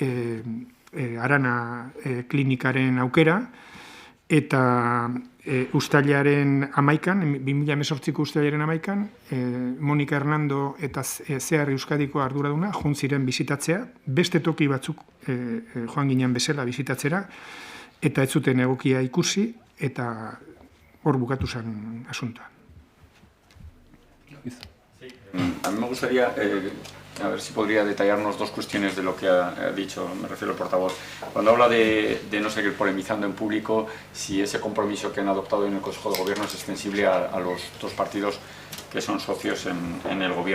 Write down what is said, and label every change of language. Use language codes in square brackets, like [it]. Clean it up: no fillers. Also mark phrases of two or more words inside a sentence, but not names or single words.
[eu] Arana klinikaren aukera, eta uztailaren 2018ko uztailaren 11, Monika Hernando eta CEAR Euskadiko arduraduna joan ziren bizitatzea, beste toki batzuk joan ginen bezala bizitatzera, eta ez zuten egokia ikusi, eta hor bukatu zen asuntoa. [es] A mí me gustaría, a ver si podría detallarnos 2 cuestiones de lo que ha dicho, me refiero al portavoz. Cuando habla de no seguir polemizando en público, si ese compromiso que han adoptado en el Consejo de Gobierno es extensible a los 2 partidos que son socios en el Gobierno.